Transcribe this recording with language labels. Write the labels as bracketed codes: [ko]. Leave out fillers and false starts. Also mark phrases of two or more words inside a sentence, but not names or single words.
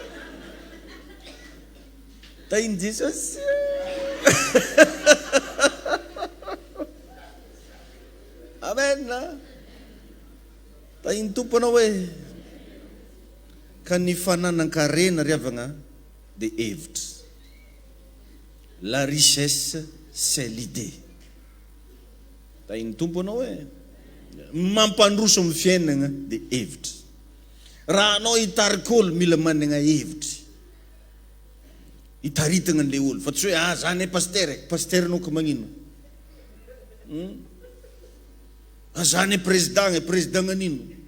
[mg] Tainy Jesosy. Amen. Tainy tompona hoe ka ny fananan-karena riavagna dia hevitra. [fr] La richesse c'est l'idée. [mg] Tainy tompona hoe mampandroso amin'ny fiainana dia hevitra. Raha anao hitarika olo mila manana hevitra. Hitaritana an'ilay olo. Fa tsy hoe zany paster anao ka magnino. Zany président anino.